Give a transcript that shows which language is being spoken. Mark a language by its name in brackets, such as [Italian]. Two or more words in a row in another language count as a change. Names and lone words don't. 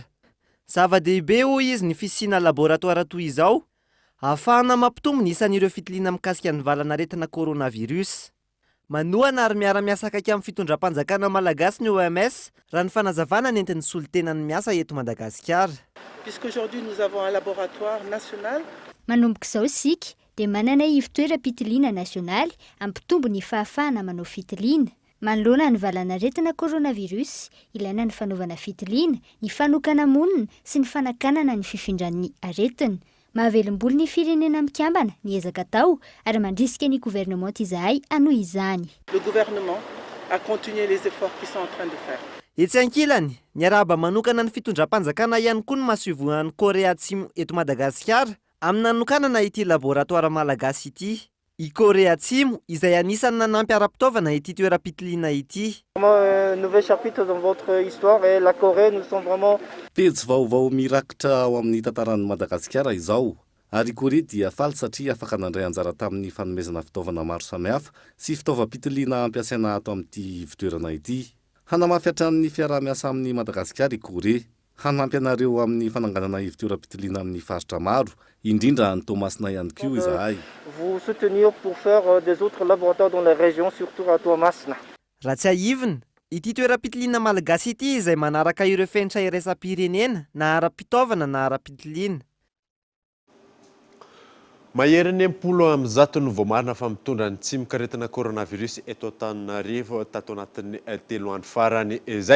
[Malagasy] Zava-dehibe hoy izy ny fisiana laboratoire toy izao ahafahana mampitombo ny isan'ireo fitiliana mikasika ny valanaretina coronavirus. Manohana ary miara-miasa akaiky amin'ny fitondram-panjakana malagasy ny OMS raha ny fanazavana ny entin'ny solitenan'ny miasa eto Madagasikara. [French] Puisqu'aujourd'hui nous avons un laboratoire national. [Malagasy] Manomboka izao isika dia manana ivon-toeram-pitiliana nasionaly ampitombo ny fahafahana manao fitiliana. Manoloana ny valanaretina coronavirus, ilaina ny fanaovana fitiliana, ny fanokana monina sy ny fanakanana ny fifindran'ny aretina. Mahavelom-boly ny firenena mikambana ny ezaka tao ary mandrisika ny gouvernement izahay hanohy izany. [French] Le gouvernement a continué les efforts qu'ils sont en train de faire. [Malagasy] Etsy ankilany, ny arahaba manokana ny fitondram-panjakana ihany koa ny mahasoivonan'ny Korea Atsimo eto Madagasikara amin'ny nanokanana ity laboratoire malagasy ity. I Korea Atsimo izay anisany nanampy ara-pitaovana ity toeram-pitiliana ity. [French] Nouveau chapitre dans votre histoire et la Corée nous sommes vraiment [Malagasy] pejy vaovao mirakitra ao amin'ny tantaran'i Madagasikara izao. Ary Korea dia faly satria afaka nandray anjara tamin'ny fanomezana fitaovana maro samihafa sy fitaovam-pitiliana ampiasaina ato amin'ity fitoerana ity. Hanamafy hatrany fiarah-miasa amin'ny Madagasikara i Korea. Hanampy anareo amin'ny fananganana ivon-toeram-pitiliana amin'ny faritra maro, indrindra ny Toamasina ihany koa izahay. [French] vous soutenir pour faire des autres laboratoires dans la région, surtout à Toamasina. [Malagasy] Raha tsy ahivina, ity toeram-pitiliana malagasy ity izay manaraka ireo fenitra iraisam-pirenena na ara-pitaovana na ara-pitiliana. Mahery ny 10 ny voamarina fa mitondra ny tsimikaretina coronavirus eto Antananarivo tato anatin'ny 3 andro farany izay.